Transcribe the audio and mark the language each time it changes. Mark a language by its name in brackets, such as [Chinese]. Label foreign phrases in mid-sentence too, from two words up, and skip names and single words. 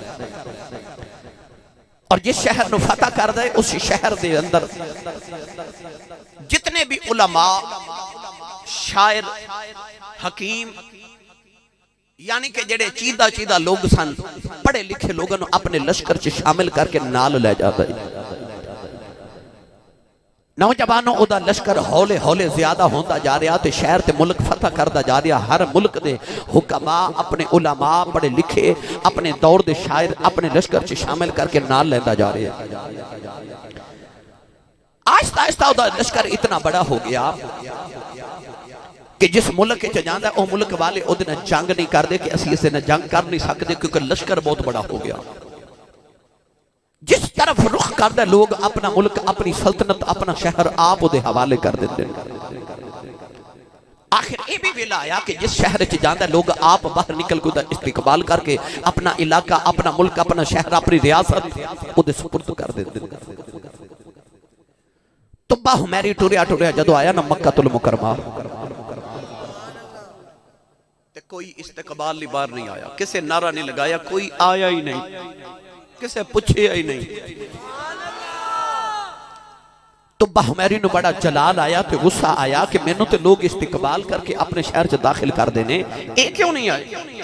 [Punjabi] اور جس شہر نو فتح کردا ہے اس شہر دے اندر جتنے بھی علماء، شاعر، حکیم، یعنی کہ جڑے چیدہ لوگ سن، پڑھے لکھے لوگوں نے اپنے لشکر چ شامل کر کے نال لے جاتا ہے۔ نوجوانوں او دا لشکر ہولے ہولے زیادہ ہوتا جا رہا تے شہر تے ملک فتح کردا جا رہا، ہر ملک دے حکماء اپنے علماء پڑھے لکھے اپنے دور دے شاعر اپنے لشکر چ شامل کر کے نال لیندا جا رہے ہیں۔ آہستہ آہستہ او دا لشکر اتنا بڑا ہو گیا کہ جس ملک چ جاندا او ملک والے او دے نال جنگ نہیں کردے کہ اسی اسے نال جنگ کر نہیں سکتے کیونکہ لشکر بہت بڑا ہو گیا۔ جس طرف رخ کردے لوگ اپنا ملک، اپنی سلطنت، اپنا شہر آپ دے حوالے کر دیتے ہیں۔ آخر یہ بھی ویلا آیا کہ جس شہر چ جاندا لوگ آپ باہر نکل کے استقبال کر کے اپنا علاقہ، اپنا ملک، اپنا شہر، اپنی ریاست او دے سپرد کر دیتے ہیں۔ تو حمیری ٹوریا جدو آیا نا مکہ المکرمہ، کوئی استقبال لی بار نہیں آیا، کسے نعرہ نہیں لگایا، کوئی آیا ہی نہیں، کسے پوچھے ہی نہیں۔ تو حمیری نو بڑا جلال آیا، تے غصہ آیا کہ میں نو تے لوگ استقبال کر کے اپنے شہر سے داخل کر دینے، اے کیوں نہیں آئے؟